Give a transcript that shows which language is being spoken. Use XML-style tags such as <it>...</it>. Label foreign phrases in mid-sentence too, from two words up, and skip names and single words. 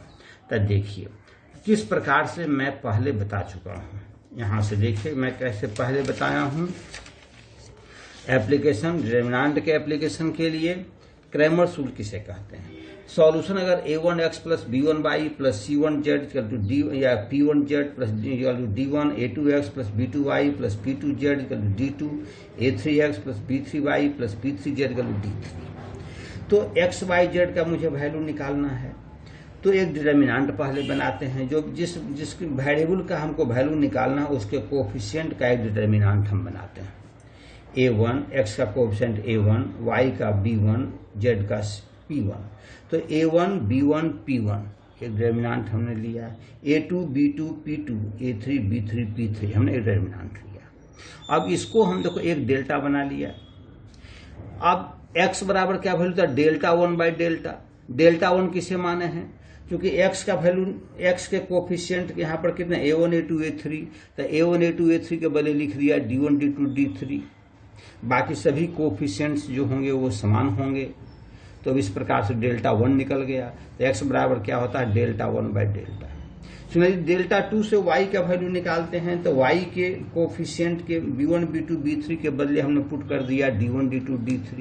<hi>तो देखिए किस प्रकार से मैं पहले बता चुका हूँ। यहाँ से देखिए मैं कैसे पहले बताया हूँ।</hi> <en>application, determinant</en> <hi>के एप्लीकेशन के लिए</hi> <en>Cramer's rule</en> <hi>किसे कहते हैं?</hi> <en>solution अगर a1x plus b1y plus c1z equal to d या p1z plus equal to d1, a2x plus b2y plus p2z equal to d2, a3x plus b3y plus p3z equal to d3.</en> <hi>तो x y z का मुझे वैल्यू निकालना है, तो एक डिटरमिनेंट पहले बनाते हैं। जो जिस वेरिएबल का हमको वैल्यू निकालना है उसके कोफिशिएंट का एक डिटरमिनेंट हम बनाते हैं। a1, x का कोफिशिएंट a1, y का b1, z का p1। तो a1 b1 p1 एक डिटरमिनेंट हमने लिया, a2 b2 p2, a3 b3 p3 हमने एक डिटरमिनेंट लिया। अब इसको हम देखो एक डेल्टा बना लिया। अब x बराबर क्या वैल्यू था?</hi> <en>delta 1 by delta.</en> <hi>डेल्टा 1 किसे माने हैं? क्योंकि x का वैल्यू, x के कोफिशिएंट यहाँ पर कितने a1 a2 a3, तो a1 a2 a3 के बदले लिख दिया d1 d2 d3। बाकी सभी कोफिशिएंट्स जो होंगे वो समान होंगे। तो इस प्रकार से डेल्टा 1 निकल गया। तो x बराबर क्या होता है?</hi> <en>delta 1 by delta.</en> <hi>सुनिए डेल्टा 2 से y का वैल्यू निकालते हैं, तो y के कोफिशिएंट के b1 b2 b3 के बदले हमने पुट कर दिया d1 d2 d3।</hi>